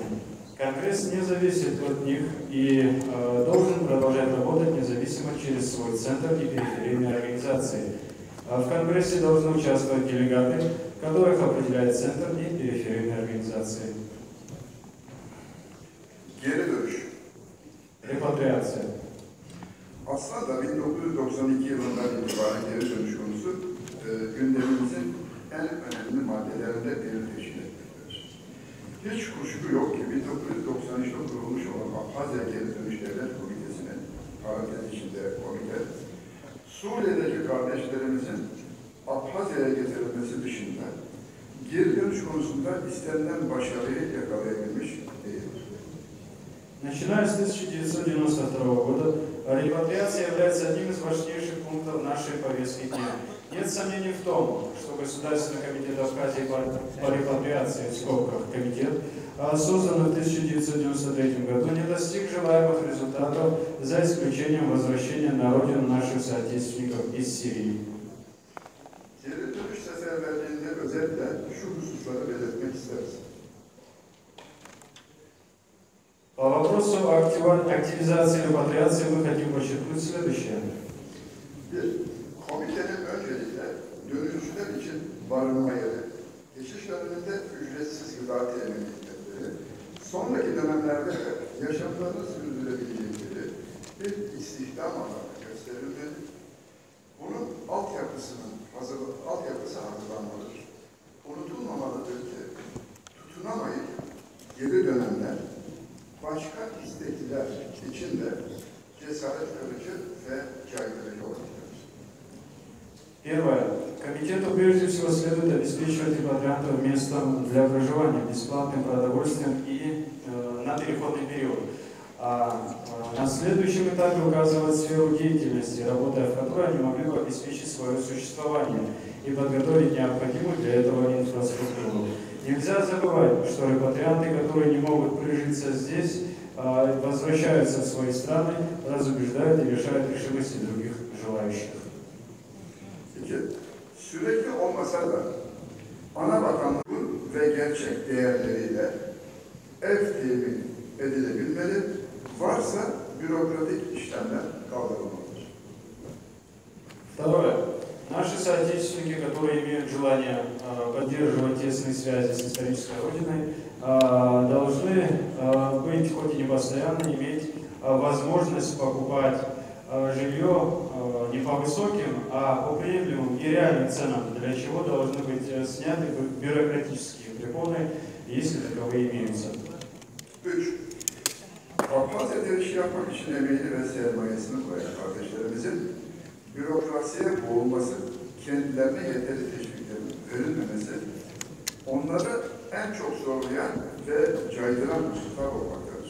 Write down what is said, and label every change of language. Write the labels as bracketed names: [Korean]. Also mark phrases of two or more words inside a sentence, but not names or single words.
[Russian] Конгресс не зависит от них и должен продолжать работать независимо через свой центр и периферийные организации. В Конгрессе должны участвовать делегаты, которых определяет центр и периферийные организации. [Turkish] Geri dönüş. [Russian] Репатриация. [Turkish] Aslında 1992 yılından itibaren geri dönüş konusu gündemimizin en önemli maddelerinde birini teşkil etmektedir. Hiç kuşku yok ki 1993'te kurulmuş olan Abhazya Geri Dönüş Devlet Komitesi'nin, parantez içinde komite, Suriye'deki kardeşlerimizin Abhazya'ya getirilmesi dışında geri dönüş konusunda istenilen başarıyı yakalayabilmiş değildir. [Russian] Начиная с 1992 года, репатриация является одним из важнейших пунктов нашей повестки дня. Нет сомнений в том, что Государственный комитет Абхазии по репатриации, в скобках комитет, созданный в 1993 году, не достиг желаемых результатов, за исключением возвращения на родину наших соотечественников из Сирии. [Turkish] Geri dönüş seferberliğinde özellikle şu hususları belirtmek isteriz. [Russian] По вопросу активизации репатриации мы хотим подчеркнуть следующее. [Turkish] Bir, komitenin öncelikle dönüşçüler için barınma yeri, geçiş döneminde ücretsiz gıda temin hizmetleri, sonraki dönemlerde de yaşamlarını sürdürebilecekleri bir istihdam alanı gösterilmeli. Bunun altyapısı hazırlanmalıdır. Unutulmamalıdır ki tutunamayıp geri dönenler başka istekliler için de cesaret kırıcı ve caydırıcı olacaktır. [Russian] Первое. Комитету прежде всего следует обеспечивать репатриантов местом для проживания, бесплатным продовольствием и на переходный период. На следующем этапе указывать сферу деятельности, работая в которой они могли бы обеспечить свое существование и подготовить необходимую для этого инфраструктуру. Нельзя забывать, что репатрианты, которые не могут прижиться здесь, возвращаются в свои страны, разубеждают и лишают решимости других желающих. [Turkish] Sürekli olmasa da ana vatanlığın ve gerçek değerleriyle ev temin edilebilmeli, varsa bürokratik işlemler kaldırılmalıdır. [Russian] Второе. Наши соотечественники, которые имеют желание поддерживать тесные связи с исторической родиной, должны быть, хоть и не постоянно, иметь возможность покупать жилье не по высоким, а по приемлемым и реальным ценам, для чего должны быть сняты бюрократические препоны, если таковые имеются. [Turkish] 3. Abhazya'da iş yapmak için emeğini ve sermayesini koyan kardeşlerimizin bürokrasiye boğulması, kendilerine yeterli teşviklerin verilmemesi, onları en çok zorlayan ve caydıran hususlar olmaktadır.